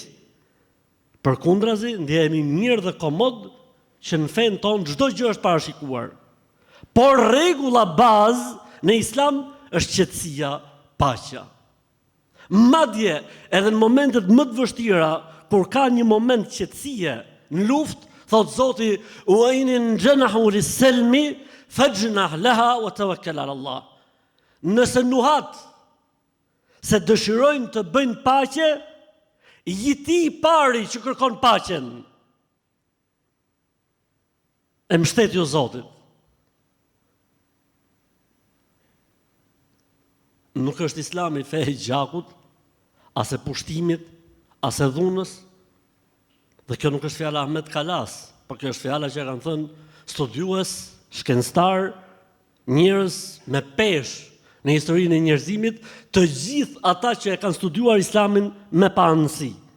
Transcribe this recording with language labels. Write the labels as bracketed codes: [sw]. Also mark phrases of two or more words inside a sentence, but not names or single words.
[sq] Përkundrazi, ndjehemi mirë dhe komod që në fen ton çdo gjë është parashikuar. Por rregulla bazë në Islam është qetësia, paqja. Madje edhe në momentet më të vështira, kur ka një moment qetësie në luftë, thot Zoti: [ar] "وإن جنحوا للسلم فاجنح لها وتوكل على الله." [sq] Nëse nuhat se dëshirojnë të bëjnë paqe, jeti i pari që kërkon paqen. E mbështet ju Zotit. Nuk është Islami fe e gjakut, as e pushtimit, as e dhunës, dhe kjo nuk është fjala Ahmet Kalas, por kjo është fjala që kanë thënë studiues, shkencëtar, njerëz me peshë në historinë e njerëzimit, të gjithë ata që e kanë studiuar Islamin me paanësi.